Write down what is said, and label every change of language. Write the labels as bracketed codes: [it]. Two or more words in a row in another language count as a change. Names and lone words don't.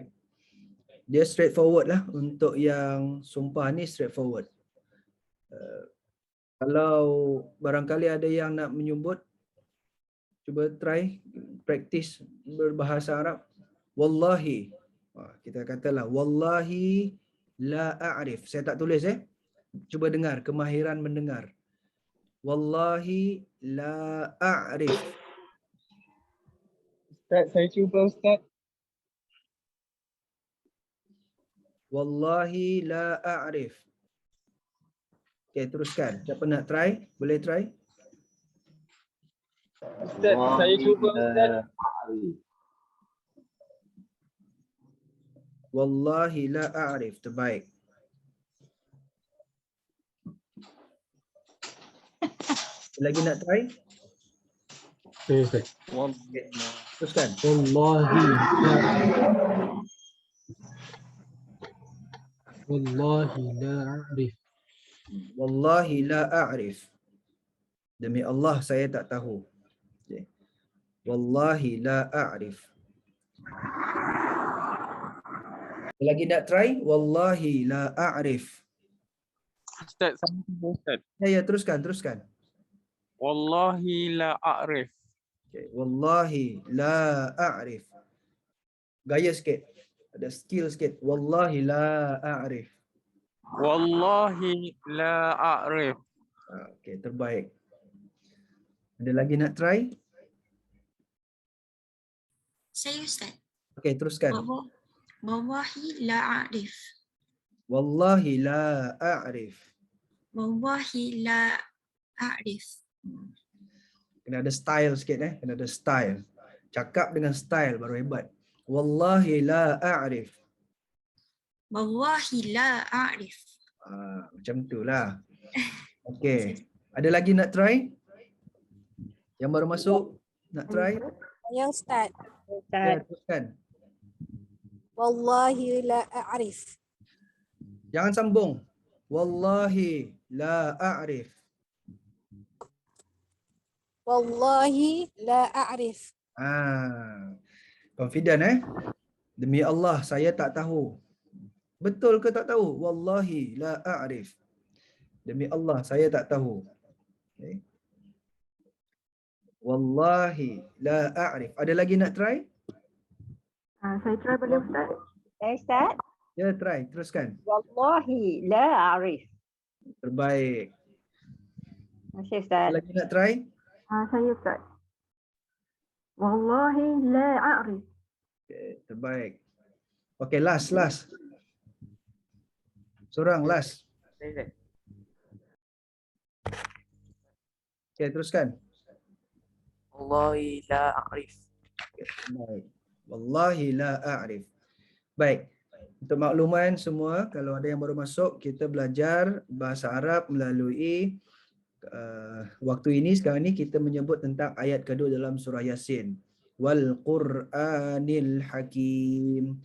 [ms] Dia straightforward lah untuk yang sumpah ni straightforward. Kalau barangkali ada yang nak menyebut, cuba try practice berbahasa Arab. [ar] والله. [ms] Kita katalah [ar] والله لا أعرف. [ms] Saya tak tulis Cuba dengar, kemahiran mendengar. [ar] والله لا أعرف. [ms] Ustaz, saya cuba Ustaz. [ar] والله لا أعرف. [ms] Okay, teruskan. Siapa nak try? Boleh try? Ustaz, saya cuba Ustaz. [ar] والله لا أعرف. [ms] Terbaik. Lagi nak try? Okay, Ustaz. Okay. Teruskan. [ar] والله لا أعرف. والله لا أعرف. [ms] Demi Allah saya tak tahu. [ar] Okay. والله لا أعرف. [ms] Lagi nak try? [ar] والله لا أعرف. [ms] Ustaz, saya cuba Ustaz. Ya, teruskan. [ar] والله لا أعرف. Okay. والله لا أعرف. [ms] Gaya sikit. Ada skill sikit. [ar] والله لا أعرف. والله لا أعرف. [ms] Okay, terbaik. Ada lagi nak try? Saya Ustaz. Okay, teruskan. [ar] والله لا أعرف. والله لا أعرف. والله لا أعرف. [ms] Kena ada style sikit Kena ada style. Cakap dengan style baru hebat. [ar] والله لا أعرف. والله لا أعرف. [ms] Macam tu lah. Okay. Ada lagi nak try? Yang baru masuk nak try? Ya Ustaz. Ya, teruskan. [ar] والله لا أعرف. [ms] Jangan sambung. [ar] والله لا أعرف. والله لا أعرف. [ms] Confident Demi Allah saya tak tahu. Betul ke tak tahu? [ar] والله لا أعرف. [ms] Demi Allah saya tak tahu. [ar] Okay. والله لا أعرف. [ms] Ada lagi nak try? Saya try boleh Ustaz? Ustaz? Ya, try. Teruskan. [ar] والله لا أعرف. [ms] Terbaik. Terima kasih Ustaz. Lagi nak try? Saya Ustaz. [ar] والله لا أعرف. [ms] Okay, terbaik. Okay, last. Seorang last. Okay, teruskan. [ar] والله لا أعرف. Baik. والله لا أعرف. [ms] Baik. Untuk makluman semua, kalau ada yang baru masuk, kita belajar bahasa Arab melalui waktu ini, sekarang ini kita menyebut tentang ayat kedua dalam surah Yasin. [ar] والقرآن الحكيم.